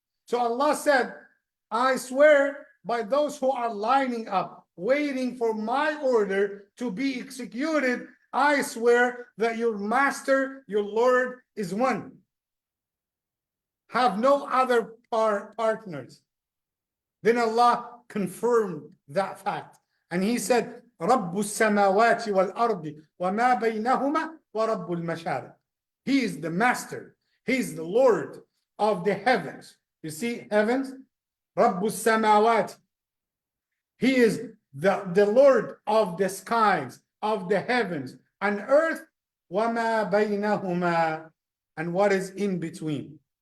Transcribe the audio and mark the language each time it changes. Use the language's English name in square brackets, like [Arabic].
[English] So Allah said, I swear by those who are lining up, waiting for my order to be executed, I swear that your master, your Lord, is one. Have no other partners. Then Allah confirmed that fact. [Arabic] And he said, رَبُّ السَّمَاوَاتِ وَالْأَرْضِ وَمَا بَيْنَهُمَا وَرَبُّ الْمَشَارِقِ. [English] He is the master. He is the Lord of the heavens. You see, heavens, [Arabic] رَبُّ السَّمَاوَاتِ. [English] He is the Lord of the skies, of the heavens, and earth, [Arabic] وَمَا بَيْنَهُمَا, [English] and what is in between.